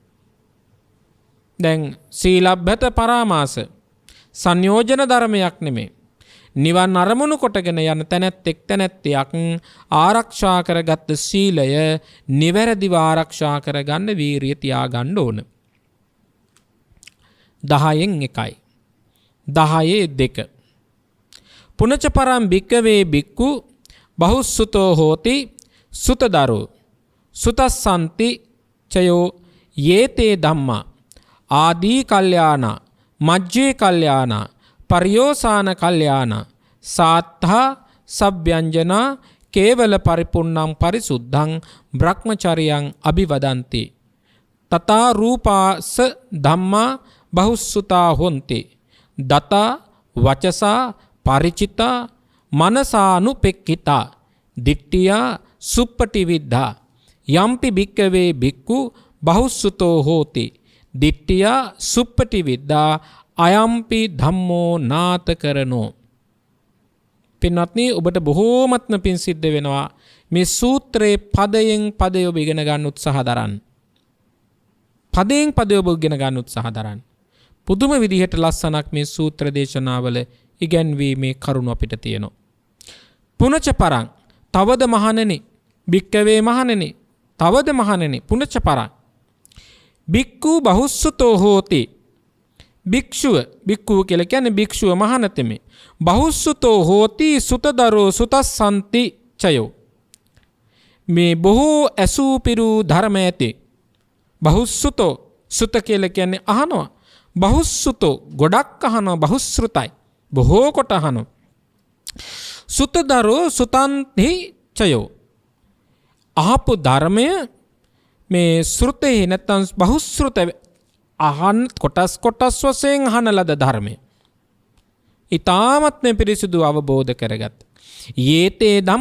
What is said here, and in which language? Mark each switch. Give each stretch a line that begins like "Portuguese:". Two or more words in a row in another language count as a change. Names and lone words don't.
Sinhala: දැන් සීලබ්බත පරාමාස සංයෝජන ධර්මයක් නෙමෙයි. නිවන් අරමුණු කොටගෙන යන තැනැත්තෙක් තැනැත්තියක් ආරක්ෂා කරගත්ත සීලය නිවැරදිව ආරක්ෂා කරගන්න වීරිය තියාගන්න ඕන. 10න් 1යි. 10 2.
Pali: පුනච පරම් භික්කවේ භික්ඛු බහුසුතෝ හෝති සුතදරෝ සුතස්සන්ති චයෝ යේතේ ධම්මා ආදී කල්යාණ මජ්ජේ කල්යාණ පරියෝසාන කල්යාණ සාත්තා සබ්යංජනා කේවල පරිපුන්නම් පරිසුද්ධං බ්‍රහ්මචරියං අභිවදන්ති තථා රූපාස ධම්මා බහුසුතා හොන්ති දතා වචසා පරිචිතා මනසානුපෙක්ඛිතා දිට්ඨියා සුප්පටි විද්ධා යම්පි භික්කවේ භික්ඛු බහුසුතෝ හෝති දිට්ඨියා සුප්පටි විද්ධා අයම්පි ධම්මෝ නාත කරනෝ.
Sinhala: පින්වත්නි ඔබට බොහෝමත්ම පින් සිද්ධ වෙනවා මේ සූත්‍රයේ පදයෙන් පදය ඔබ ඉගෙන ගන්න උත්සාහ දරන්න. පදයෙන් පදය ඔබ ඉගෙන ගන්න උත්සාහ දරන්න. පුදුම විදිහට ලස්සනක් මේ සූත්‍ර දේශනාවල ඉගැන්වීමේ කරුණ අපිට තියෙනවා.
Pali: පුනච පරං
Sinhala: තවද මහණෙනි
Pali: භික්කවේ
Sinhala: මහණෙනි තවද මහණෙනි
Pali: පුනච පරං භික්ඛු බහුසුතෝ හෝති භික්ෂුව භික්ඛුව
Sinhala: කියලා කියන්නේ භික්ෂුව මහණතෙමි
Pali: බහුසුතෝ හෝති සුතදරෝ සුතස්සන්ති චයෝ
Sinhala: මේ බොහෝ ඇසූ පිරු ධර්ම ඇති බහුසුතෝ සුත කියලා කියන්නේ අහනවා බහුසුතෝ ගොඩක් අහනවා බහුශ්‍රුතයි බොහෝ කොට අහනවා
Pali: සුතදරෝ සුතන්ති චයෝ
Sinhala: අහපු ධර්මය මේ ශ්‍රුතේ නැත්තම් බහුශ්‍රුත අහන් කොටස් වශයෙන් අහන ලද ධර්මය ඊ타මත්ම පිරිසිදු අවබෝධ කරගත් යේතේ